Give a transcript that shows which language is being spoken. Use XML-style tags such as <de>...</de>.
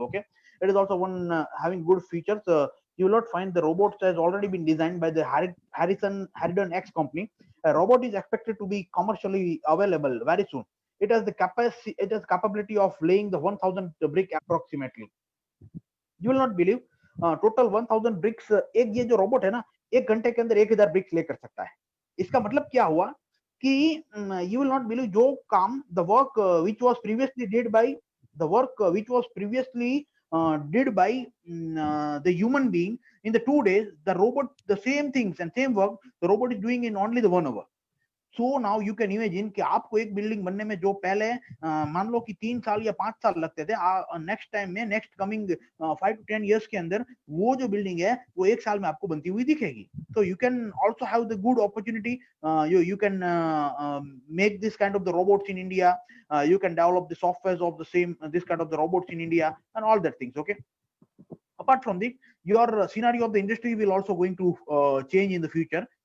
<en>Okay, it is also one having good features. You will not find the robots has already been designed by the Harridan X company. A robot is expected to be commercially available very soon. It has the capacity, it has capability of laying the 1000 brick approximately. You will not believe,</en> <hi>total 1000 BRICS एक ये जो robot है ना, एक घंटे के अंदर 1000 BRICS ले कर सकता है. इसका मतलब क्या हुआ कि</hi> <en>You will not believe, जो काम the work which was previously did by the work which was previously did by the human being in the 2 days, the robot, the same things and same work the robot is doing in only the 1 hour. So now you can imagine</en> <hi>कि आपको एक building बनने में जो पहले मान लो कि 3 साल या 5 साल लगते थे, नेक्स्ट टाइम में, नेक्स्ट कमिंग 5 to 10 years के अंदर वो जो बिल्डिंग है वो 1 साल में आपको बनती हुई दिखेगी.</hi> <en>So you can also have the good opportunity. You can make this kind of the robots in India. You can develop the softwares of the same this kind of the robots in India and all that things. Okay. Apart from this, your scenario of the industry will also going to change in the future.</en>